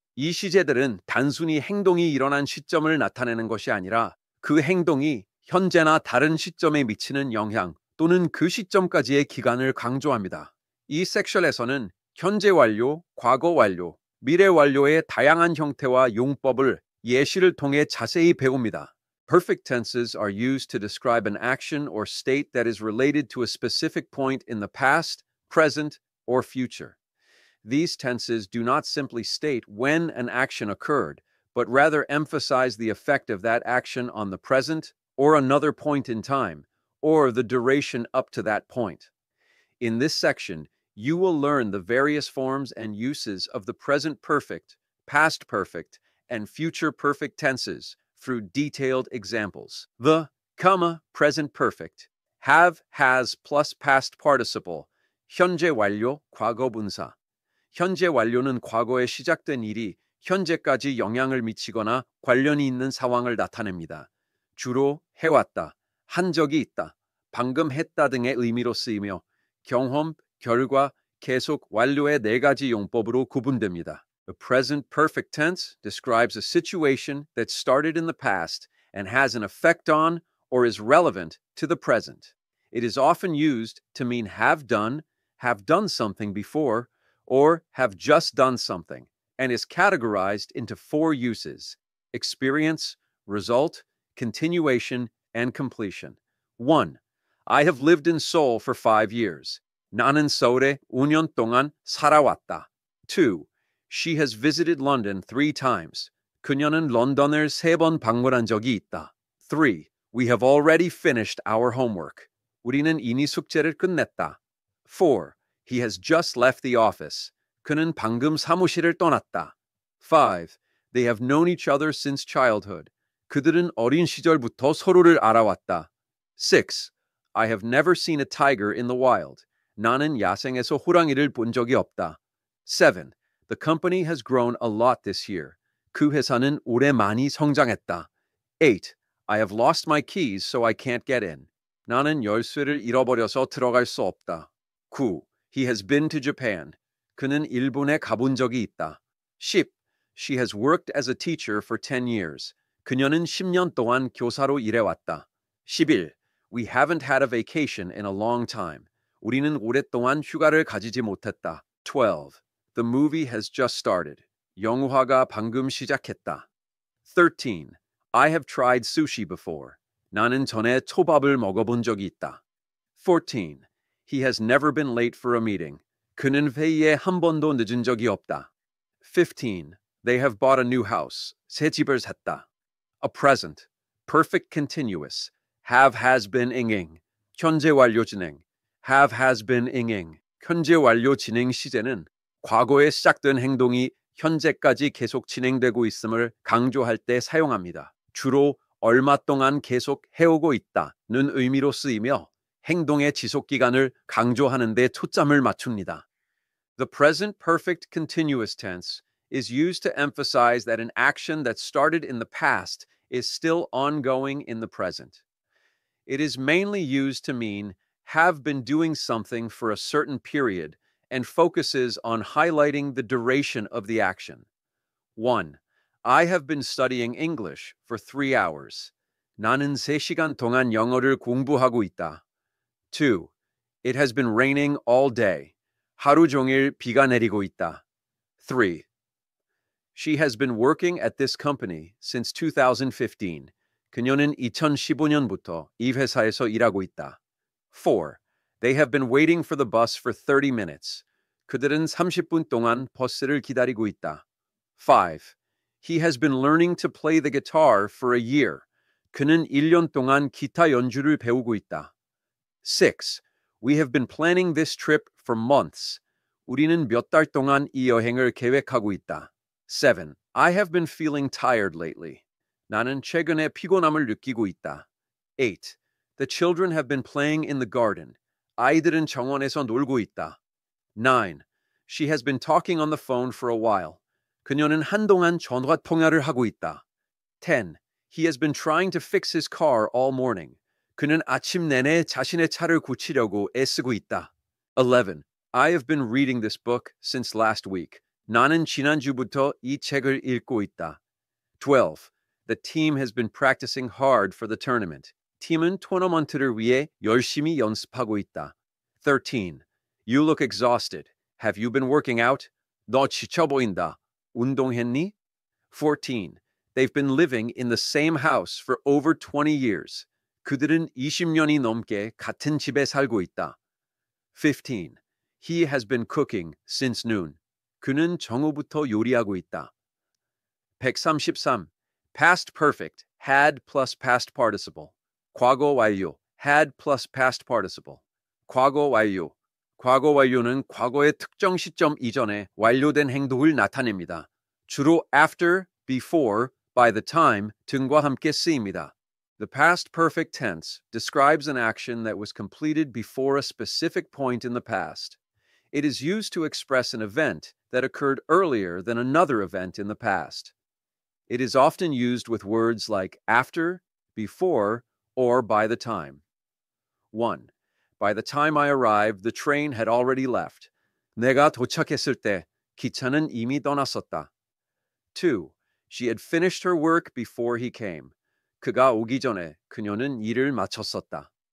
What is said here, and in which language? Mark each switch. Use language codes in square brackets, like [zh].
[ko] 이 시제들은 단순히 행동이 일어난 시점을 나타내는 것이 아니라 그 행동이 현재나 다른 시점에 미치는 영향 또는 그 시점까지의 기간을 강조합니다. 이 섹션에서는 현재 완료, 과거 완료, 미래 완료의 다양한 형태와 용법을 예시를 통해 자세히 배웁니다. [en] Perfect tenses are used to describe an action or state that is related to a specific point in the past, present, or future. These tenses do not simply state when an action occurred, but rather emphasize the effect of that action on the present or another point in time, or the duration up to that point. In this section, you will learn the various forms and uses of the present perfect, past perfect, and future perfect tenses through detailed examples. The, present perfect, have, has plus past participle, [ko] 현재 완료, 과거 분사. 현재 완료는 과거에 시작된 일이 현재까지 영향을 미치거나 관련이 있는 상황을 나타냅니다. 주로 해왔다, 한 적이 있다, 방금 했다 등의 의미로 쓰이며 경험, 결과, 계속, 완료의 네 가지 용법으로 구분됩니다. [en] The present perfect tense describes a situation that started in the past and has an effect on or is relevant to the present. It is often used to mean have done something before, or have just done something, and is categorized into 4 uses: experience, result, continuation, and completion. 1. I have lived in Seoul for 5 years. [ko] 나는 서울에 5년 동안 살아왔다. [en] 2. She has visited London 3 times. [ko] 그녀는 런던을 3번 방문한 적이 있다. [en] 3. We have already finished our homework. [ko] 우리는 이미 숙제를 끝냈다. [en] 4. He has just left the office. [ko] 그는 방금 사무실을 떠났다. [en] 5. They have known each other since childhood. [ko] 그들은 어린 시절부터 서로를 알아왔다. [en] 6. I have never seen a tiger in the wild. [ko] 나는 야생에서 호랑이를 본 적이 없다. [en] 7. The company has grown a lot this year. [ko] 그 회사는 올해 많이 성장했다. [en] 8. I have lost my keys so I can't get in. [ko] 나는 열쇠를 잃어버려서 들어갈 수 없다. [en] 9. He has been to Japan. [ko] 그는 일본에 가본 적이 있다. [en] 10. She has worked as a teacher for 10 years. [ko] 그녀는 10년 동안 교사로 일해왔다. [en] 11. We haven't had a vacation in a long time. [ko] 우리는 오랫동안 휴가를 가지지 못했다. [en] 12. The movie has just started. [ko] 영화가 방금 시작했다. 13. [en] I have tried sushi before. [ko] 나는 전에 초밥을 먹어본 적이 있다. [en] 14. He has never been late for a meeting. [ko] 그는 회의에 한 번도 늦은 적이 없다. [en] 15. They have bought a new house. [ko] 새 집을 샀다. [en] A present. Perfect continuous. Have has been inging. [ko] 현재 완료 진행. [en] Have has been inging. [ko] 현재 완료 진행 시제는 과거에 시작된 행동이 현재까지 계속 진행되고 있음을 강조할 때 사용합니다. 주로 얼마 동안 계속 해오고 있다는 의미로 쓰이며 행동의 지속 기간을 강조하는 데 초점을 맞춥니다. [en] The present perfect continuous tense is used to emphasize that an action that started in the past is still ongoing in the present. It is mainly used to mean have been doing something for a certain period and focuses on highlighting the duration of the action. 1. I have been studying English for 3 hours. [ko] 나는 3시간 동안 영어를 공부하고 있다. [en] 2. It has been raining all day. [ko] 하루 종일 비가 내리고 있다. [en] 3. She has been working at this company since 2015. [ko] 그녀는 2015년부터 이 회사에서 일하고 있다. [en] 4. They have been waiting for the bus for 30 minutes. [ko] 그들은 30분 동안 버스를 기다리고 있다. [en] 5. He has been learning to play the guitar for a year. [ko] 그는 1년 동안 기타 연주를 배우고 있다. [en] 6. We have been planning this trip for months. [ko] 우리는 몇 달 동안 이 여행을 계획하고 있다. [en] 7. I have been feeling tired lately. [ko] 나는 최근에 피곤함을 느끼고 있다. [en] 8. The children have been playing in the garden. [ko] 아이들은 정원에서 놀고 있다. [en] 9. She has been talking on the phone for a while. [ko] 그녀는 한동안 전화 통화를 하고 있다. [en] 10. He has been trying to fix his car all morning. [ko] 그는 아침 내내 자신의 차를 고치려고 애쓰고 있다. [en] 11. I have been reading this book since last week. [ko] 나는 지난주부터 이 책을 읽고 있다. [en] 12. The team has been practicing hard for the tournament. [ko] 팀은 토너먼트를 위해 열심히 연습하고 있다. [en] 13. You look exhausted. Have you been working out? [ko] 너 지쳐 보인다. 운동했니? 14. [en] They've been living in the same house for over 20 years. [ko] 그들은 20년이 넘게 같은 집에 살고 있다. [en] 15. He has been cooking since noon. [ko] 그는 정오부터 요리하고 있다. [en] 133. Past perfect, had plus past participle. [ko] 과거 완료, [en] had plus past participle. [ko] 과거 완료. 과거 완료는 과거의 특정 시점 이전에 완료된 행동을 나타냅니다. 주로 after, before, by the time 등과 함께 쓰입니다. [en] The past perfect tense describes an action that was completed before a specific point in the past. It is used to express an event that occurred earlier than another event in the past. It is often used with words like after, before, or by the time. 1. By the time I arrived, the train had already left. [ko] 내가 도착했을 때 기차는 이미 떠났었다. [en] 2. She had finished her work before he came. [ko] 그가 오기 전에 그녀는 일을 마쳤었다.